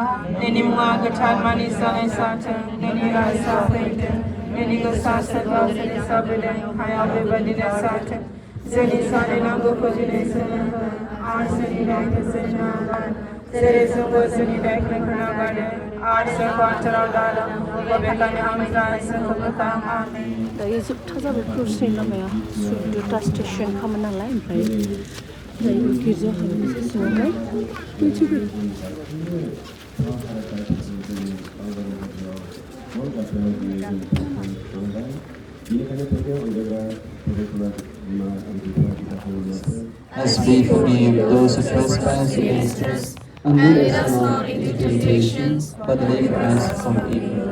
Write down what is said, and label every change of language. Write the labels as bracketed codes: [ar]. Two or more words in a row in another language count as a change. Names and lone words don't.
[brx] नोंनि मुङा गोथार मानि जानाय जाथों नोंनि रायजोआ फैथों नोंनि गोसा सोरगोआव जेरै जाबोदों हायाव बेबायदिनो जाथों जोंनि जानाय नांगौखौ दिनै जोंनो हो आरो जोंनि दायखौ जोंनो नागार जेरै जोंबो जोंनि दायफोरखौ नागारदों आरो जोंखौ आनजादाव दाला बबेखानि हामजाय जोंखौ बोखां आमीन दायो जोबथा जाबाय क्रुसनि लामाया 14टा स्टेसन खामोन नालाय ओमफ्राय गिर्जा हाबनोसै सिङावहाय मिथिबाय [en] As we forgive those who trespass against us, and lead us not into temptation, but deliver us from evil.